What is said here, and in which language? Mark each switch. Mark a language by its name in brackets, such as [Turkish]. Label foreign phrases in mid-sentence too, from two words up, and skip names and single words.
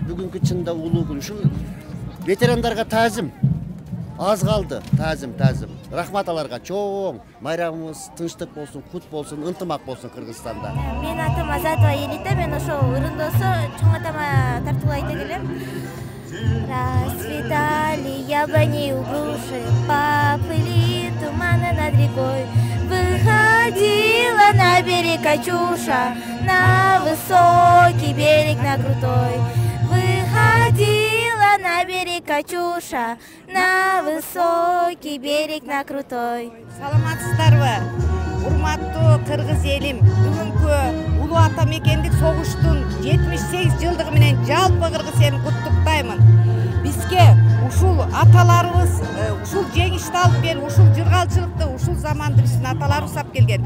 [Kyrgyz] Бүгүнкү чында улуу күн. Ушу ветерандарга таазим. Аз калды, таазим. Рахмат аларга, чоң майрамыбыз тынчтык болсун, кут болсун, ынтымак болсун Кыргызстанда. Менин атым Азатова Елита, мен ошол ырындосо чоң атама тартуулуу айта келем. [Russian] Расцветали яблони у груши, поплыли туманы над рекой. Выходила на берег Катюша, на высокий берег, на крутой. Выходила на берег Катюша, на высокий берег, на крутой. [Kyrgyz] Саламатсыздарбы, урматтуу кыргыз элим, бүгүнкү улуу ата мекендик согуштун 78 жылдыгы менен жалпы кыргыз элин куттуктаймын. Бизге ушул аталарыбыз ушул жеңишти алып келип, ушул жыргалчылыкты, ушул заманды биздин аталарыбыз алып келген.